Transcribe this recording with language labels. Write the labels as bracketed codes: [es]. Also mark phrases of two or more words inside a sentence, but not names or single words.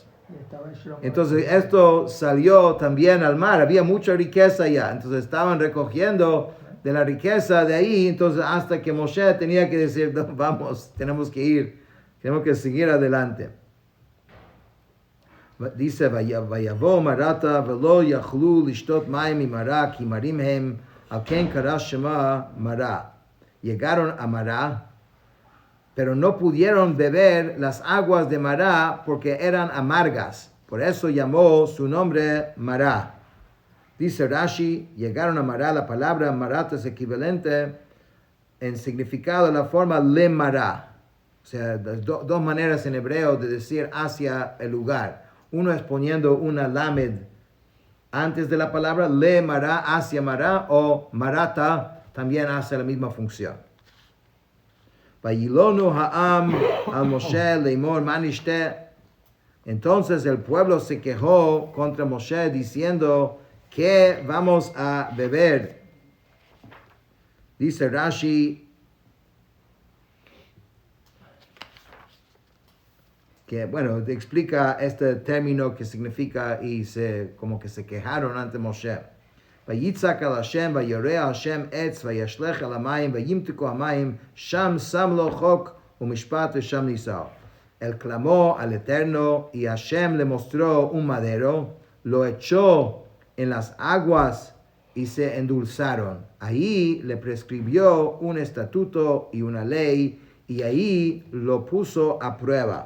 [es] Entonces esto salió también al mar, había mucha riqueza allá. Entonces estaban recogiendo de la riqueza de ahí, entonces hasta que Moshe tenía que decir, no, vamos, tenemos que ir, tenemos que seguir adelante. Dice, [he] ויבאו מרתה ולא יכלו לשתת מים ממרה כי מרים הם על כן קרא שמה מרה. [es] Llegaron a Mará, pero no pudieron beber las aguas de Mará porque eran amargas. Por eso llamó su nombre Mará. Dice Rashi, llegaron a Mará, la palabra Mará es equivalente en significado a la forma le Mará. O sea, dos maneras en hebreo de decir hacia el lugar. Uno es poniendo una lamed antes de la palabra le Mará, hacia Mará, o Marata también hace la misma función. [he] וילנו העם על משה לאמר מה נשתה. [es] Entonces el pueblo se quejó contra Moshe diciendo, ¿qué vamos a beber? Dice Rashi que, bueno, explica este término que significa y como que se quejaron ante Moshe. [he] ויצעק אל השם, ויורהו השם עץ, וישלך אל המים, וימתקו המים, שם שם לו חק ומשפט ושם נסהו. [es] Él clamó al Eterno y Hashem le mostró un madero, lo echó en las aguas y se endulzaron. Ahí le prescribió un estatuto y una ley y ahí lo puso a prueba.